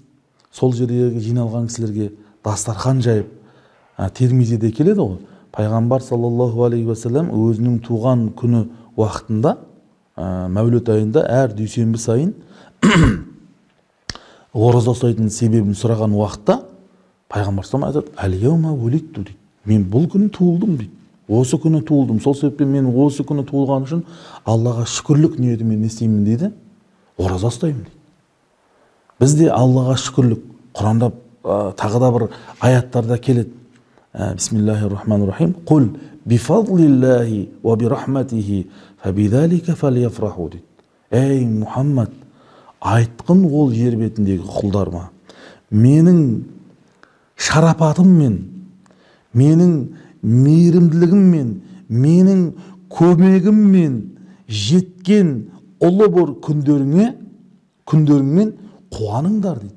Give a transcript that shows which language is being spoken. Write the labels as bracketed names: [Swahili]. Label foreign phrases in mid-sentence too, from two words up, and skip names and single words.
[Kazakh] Сол жердегі жиналған кісілерге дастархан жайып, Термизиде келеді ғой. Пайғамбар [Arabic] صلى الله عليه وسلم [Kazakh] өзінің туған күні уақытында, Мәуліт айында әр дүйсенбі сайын ораза ұстайтын себебін сұраған уақытта пайғамбар [Arabic] صلى الله عليه وسلم «اليوم ولدت» [Kazakh] дейді. Мен бұл күні туылдым дейді. Осы күні туылдым. Сол себептен мен осы күні туылған үшін Аллаға шүкірлік ниетімен не істеймін дейді? Ораза ұстаймын дейді. Бізде Аллаға шүкірлік Құранда тағы да бір аяттарда келеді. [Arabic] بسم الله الرحمن الرحيم. قل بفضل الله وبرحمته فبذلك فليفرحوا дейді. [Kazakh] Ей Мұхаммад, айтқын ол жер бетіндегі құлдарыма, менің шарапатыммен, менің мейірімділігіммен, менің көмегіммен жеткен ұлы бір күндеріңмен қуаныңдар дейді.